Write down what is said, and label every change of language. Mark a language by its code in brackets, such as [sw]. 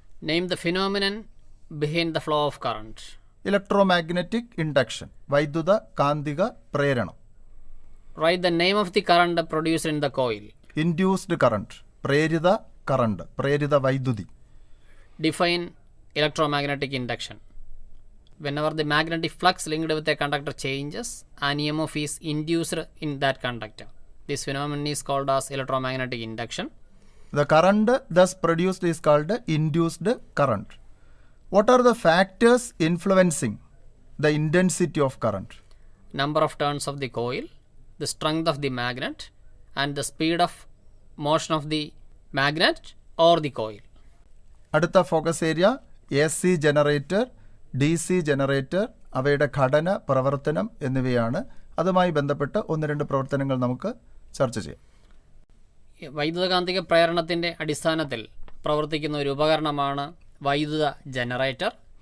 [en] Name the phenomenon behind the flow of current. [ml] Electromagnetic induction, വൈദ്യുത കാന്തിക പ്രേരണം. [en] Write the name of the current produced in the coil. [ml] Induced current, പ്രേരിത current, പ്രേരിത വൈദ്യുതി. [en] Define electromagnetic induction. Whenever the magnetic flux linked with a conductor changes, an EMF is induced in that conductor. This phenomenon is called as electromagnetic induction. The current thus produced is called induced current. What are the factors influencing the intensity of current? Number of turns of the coil, the strength of the magnet, and the speed of motion of the magnet or the coil. [ml] അടുത്ത focus area AC generator, DC generator, അവയുടെ ഘടന, പ്രവർത്തനം എന്നിവയാണ്. അതുമായി ബന്ധപ്പെട്ട് 1-2 പ്രവർത്തനങ്ങൾ നമുക്ക് ചർച്ച ചെയ്യാം. വൈദ്യുതകാന്തിക പ്രേരണത്തിൻ്റെ അടിസ്ഥാനത്തിൽ പ്രവർത്തിക്കുന്ന ഒരു ഉപകരണമാണ് വൈദ്യുത ജനറേറ്റർ.